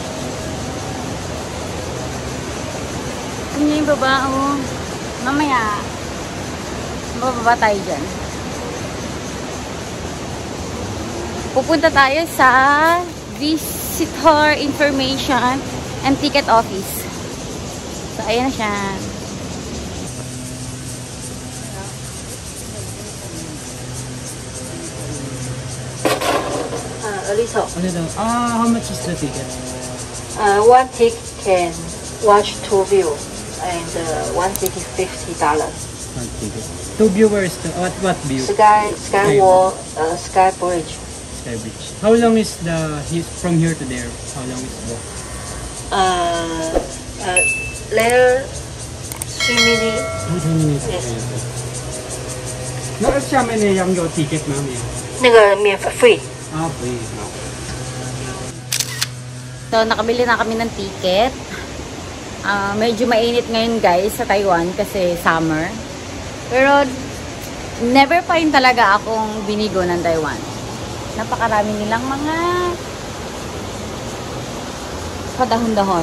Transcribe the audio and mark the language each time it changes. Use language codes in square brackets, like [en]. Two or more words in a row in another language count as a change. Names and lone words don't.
[tl] Ano yung baba? Oh. Mamaya. Bababa tayo dyan. Pupunta tayo sa Visitor Information and Ticket Office. So, ayan na siya. [en] A little. How much is the ticket? One ticket can watch two views, and one ticket $50. One ticket. Two viewers. What view? Sky wall, Sky Bridge. Sky Bridge. How long is from here to there? How long is the walk? There 3 minutes. 3 minutes. Yes. No, [tl] siya may niyang yung ticket, ma'am. [zh] 那个免费 [en] free. Free. [tl] So, nakabili na kami ng ticket. Medyo mainit ngayon guys sa Taiwan kasi summer. Pero, never pa rin talaga akong binigo ng Taiwan. Napakarami nilang mga kadahon-dahon.